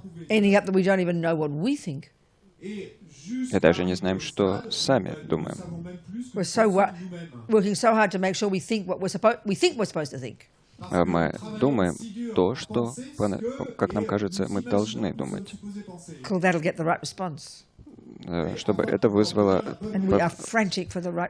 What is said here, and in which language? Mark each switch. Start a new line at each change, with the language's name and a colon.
English: Ending up that we don't even know what we think.
Russian: И даже не знаем, что сами думаем.
English: We're so working so hard to make sure we think what we're supposed to think.
Russian: Мы думаем то, что, как нам кажется, мы должны думать,
English: That'll get the right response.
Russian: чтобы это вызвало
English: And we are frantic for the right